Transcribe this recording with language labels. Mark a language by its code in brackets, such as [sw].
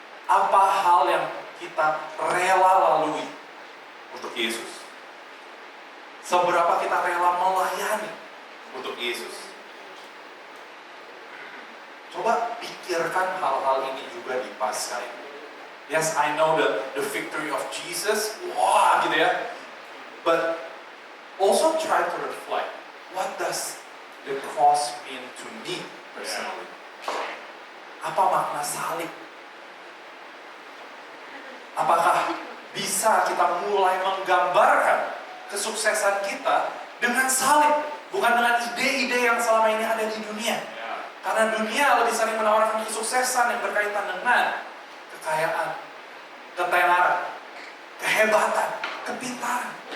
[id] Apa hal yang kita rela lalui untuk Yesus? Seberapa kita rela melayani untuk Yesus? Coba pikirkan hal-hal ini juga di Paskah ini. [en] Yes, I know the victory of Jesus, [id] wah gitu ya. [en] But also try to reflect, what does the cross mean to me personally? [id] Apa makna salib? Apakah bisa kita mulai menggambarkan kesuksesan kita dengan salib, bukan dengan ide-ide yang selama ini ada di dunia? Karena dunia lebih sering menawarkan kesuksesan yang berkaitan dengan kekayaan, ketenaran, kehebatan, kepintaran.